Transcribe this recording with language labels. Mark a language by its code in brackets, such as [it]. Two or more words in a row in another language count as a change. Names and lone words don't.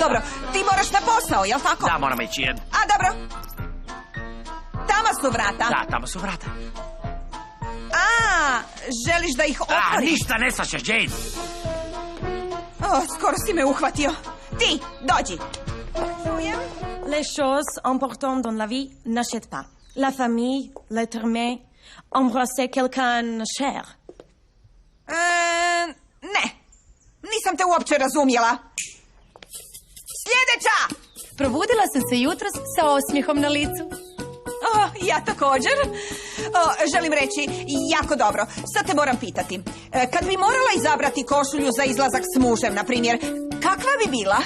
[hr] Dobro, ti moraš na posao, jel tako? Da, moram ići. A, dobro. Tamo su vrata. Da, tamo su vrata. Želiš da ih otvoriš? Ništa ne svaćaš, Jade. Skoro si me uhvatio. Ti, dođi. Čujem. [fr] Les choses importantes dans la vie n'achètent pas. La famille, l'être humain, embrasser quelqu'un cher. [hr] Ne. Nisam te uopće razumjela. Sljedeća! Probudila sam se jutros sa osmijehom na licu. Ja također. Želim reći, jako dobro. Sad te moram pitati. Kad bi morala izabrati košulju za izlazak s mužem, na primjer, kakva bi bila?